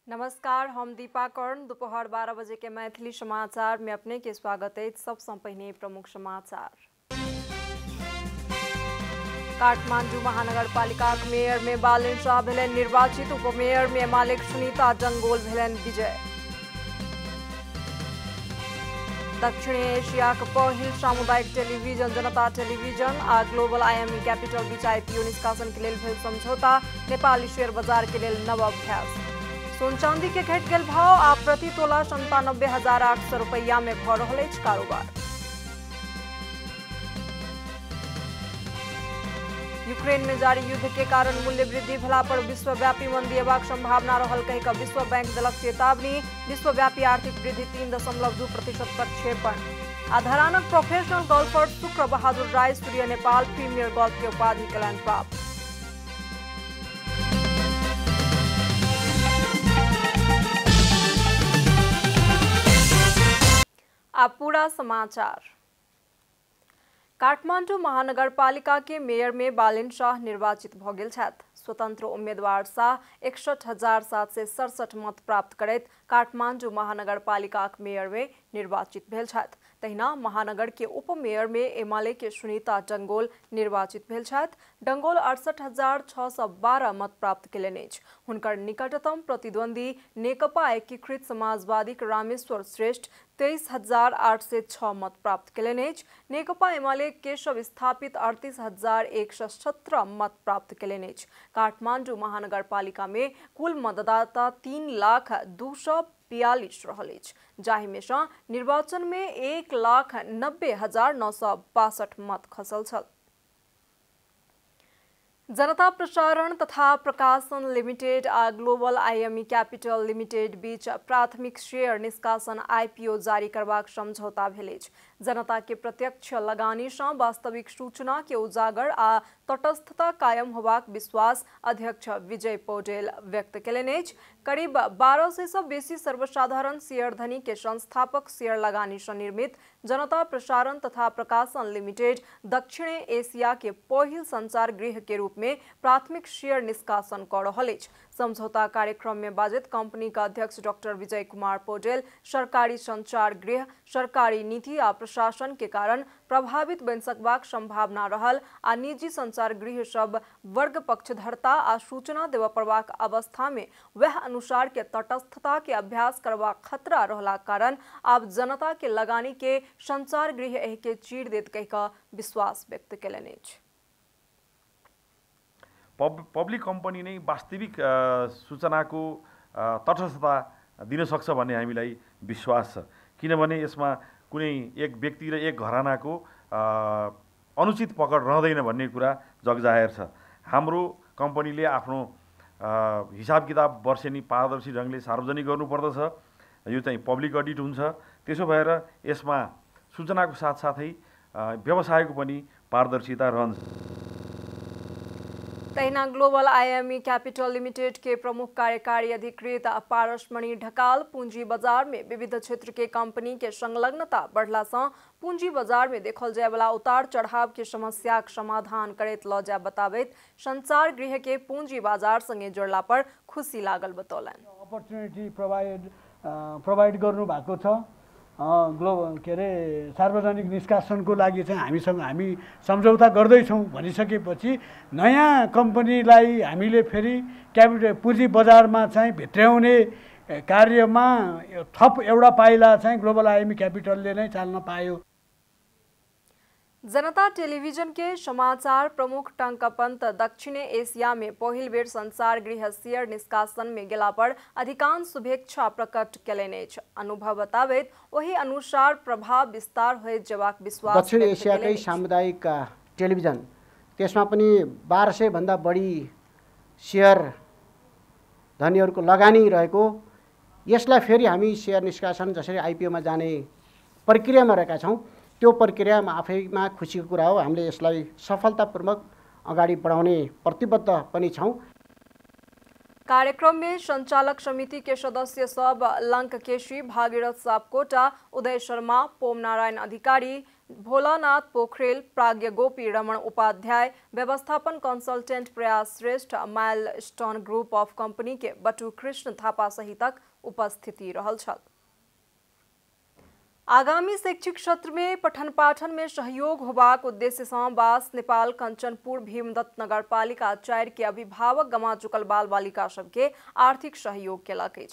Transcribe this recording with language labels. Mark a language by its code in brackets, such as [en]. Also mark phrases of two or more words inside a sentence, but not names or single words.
[mai] नमस्कार, हम दीपा कर्ण। दोपहर 12 बजे के मैथिली समाचार में अपने के स्वागत है। सबसे पहले प्रमुख समाचार। काठमाडौँ महानगरपालिका मेयर में बालेन शाह भेलन निर्वाचित। उपमेयर में एमाले सुनीता डंगोल भेलन विजय। दक्षिण एशिया पहिल सामुदायिक टेलीविजन जनता टेलीविजन आ ग्लोबल IME कैपिटल बीच IPO निष्कासन के लिए भेल समझौता। नेपाली शेयर बाजार के लिए नव अभ्यास। सोन चांदी के घट गेल भाव आ प्रति तोला 97,800 रुपया में भ रहल अछि कारोबार। यूक्रेन में जारी युद्ध के कारण मूल्य वृद्धि भेला पर विश्वव्यापी मंदी अयबाक संभावना रहल कहि कऽ विश्व बैंक देलक चेतावनी। विश्वव्यापी आर्थिक वृद्धि 3.2% प्रक्षेपण। आ धरानक [en] professional golfer [mai] शुक्र बहादुर राय सूर्य नेपाल प्रीमियर गोल्फ के उपाधि कयलनि प्राप्त। अब पूरा समाचार। काठमाडौँ महानगरपालिका के मेयर में बालेन शाह निर्वाचित भ गेल छथि। स्वतंत्र उम्मीदवार शाह 61,767 मत प्राप्त करैत काठमाडौँ महानगरपालिका के मेयर में निर्वाचित भेल छथि। तहिना महानगर के उपमेयर में एमाले के सुनीता डंगोल निर्वाचित भेल छथि। डंगोल 68,612 मत प्राप्त केलनि अछि। हुनकर निकटतम प्रतिद्वंदी नेकपा एकीकृत समाजवादी के रामेश्वर श्रेष्ठ 23,806 मत प्राप्त केलनि अछि। नेकपा एमाले केशव स्थापित 38,117 मत प्राप्त केलनि अछि। काठमाडौँ महानगरपालिका में कुल मतदाता 3,02,42 रहल अछि, जाहि में सँ निर्वाचन में 1,90,962 मत खसल छल। जनता प्रसारण तथा प्रकाशन लिमिटेड आ ग्लोबल IME कैपिटल लिमिटेड बीच प्राथमिक शेयर निष्कासन IPO जारी करबाक समझौता भेल अछि। जनता के प्रत्यक्ष लगानी सँ वास्तविक सूचना के उजागर आ तटस्थता कायम होबाक विश्वास अध्यक्ष विजय पौडेल व्यक्त केलनि अछि। करीब 1200 सँ बेसी सर्वसाधारण शेयरधनी के संस्थापक शेयर लगानी सँ निर्मित जनता प्रसारण तथा प्रकाशन लिमिटेड दक्षिण एशिया के पहिल संचार गृह के रूप में प्राथमिक शेयर निष्कासन कर रहल अछि। समझौता कार्यक्रम में बाजत कंपनी का अध्यक्ष डॉक्टर विजय कुमार पौडेल सरकारी संचार गृह सरकारी नीति आ प्रशासन के कारण प्रभावित बन सकबाक संभावना रहल आ निजी संचार गृह सब वर्ग पक्षधरता आ सूचना देव पड़बाक अवस्था में वह अनुसार के तटस्थता के अभ्यास करबाक खतरा रहला कारण आब जनता के लगानी के संचार गृह एहि के चीर देत कहि कऽ विश्वास व्यक्त केलनि अछि। [en] public company [ne] नै वास्तविक सूचनाको तटस्थता दिन सक्छ भन्ने हामीलाई विश्वास छ। किनभने यसमा कुनै एक व्यक्ति र एक घरानाको अनुचित पकड रहँदैन भन्ने कुरा जगजाहेर छ। हाम्रो कम्पनीले आफ्नो हिसाब किताब वर्षेनी पारदर्शी ढङ्गले सार्वजनिक गर्नुपर्दछ। यो चाहिँ [en] public audit [ne] हुन्छ। त्यसो भएर यसमा सूचनाको साथसाथै व्यवसायको पनि पारदर्शिता रहन्छ। [mai] तहिना ग्लोबल IME कैपिटल लिमिटेड के प्रमुख कार्यकारी अधिकृत पारसमणि ढकाल पूंजी बाजार में विविध क्षेत्र के कंपनी के संलग्नता बढ़ला से पूंजी बाजार में देखल जाय वाला उतार चढ़ाव के समस्या के समाधान करैत ल जाय बताबैत संचार गृह के पूंजी बाजार संगे जोड़ला पर खुशी लागल बतौलनि। [en] opportunity provide [ne] गर्नु भएको छ। ग्लोबल के अरे सार्वजनिक निष्कासनको लागि चाहिँ हामी सम्झौता गर्दैछौँ भनिसकेपछि नयाँ कम्पनीलाई हामीले फेरि क्यापिटल पुँजी बजारमा चाहिँ भित्र्याउने कार्यमा थप एउटा पाइला चाहिँ ग्लोबल IME क्यापिटलले नै चाल्न पायो। [mai] जनता टेलीविजन के समाचार प्रमुख टंकपंत दक्षिण एशिया में पहिल बेर संचार गृह शेयर निष्कासन में गेला पर अधिकांश शुभेच्छा प्रकट केलनि अछि। अनुभव बताबैत वही अनुसार प्रभाव विस्तार होइत जेबाक विश्वास। [ne] दक्षिण एशियाकै सामुदायिक टेलिभिजन त्यसमा पनि 1200 भन्दा बढी शेयर धनीहरूको लगानी रहेको, यसलाई फेरि हामी शेयर निष्कासन जसरी IPO मा जाने प्रक्रियामा रहेका छौँ। त्यो प्रक्रियामा आफैमा खुसीको कुरा हो। हामीले यसलाई सफलतापूर्वक अगाडि बढाउने प्रतिबद्ध पनि छौँ। [mai] कार्यक्रम में संचालक समिति के सदस्य सब लंक केशी, भागीरथ सापकोटा, उदय शर्मा, पोम नारायण अधिकारी, भोलानाथ पोखरेल, प्राज्ञ गोपी रमण उपाध्याय, व्यवस्थापन कंसल्टेंट प्रयास श्रेष्ठ, माइलस्टोन ग्रुप ऑफ कंपनी के बटू कृष्ण थापा सहितक उपस्थिति रहल छल। आगामी शैक्षिक सत्र में पठन पाठन में सहयोग होबाक उद्देश्य से बास नेपाल कंचनपुर भीमदत्त नगरपालिका 4 के अभिभावक गमा चुकल बाल बालिका सबके आर्थिक सहयोग केलक अछि।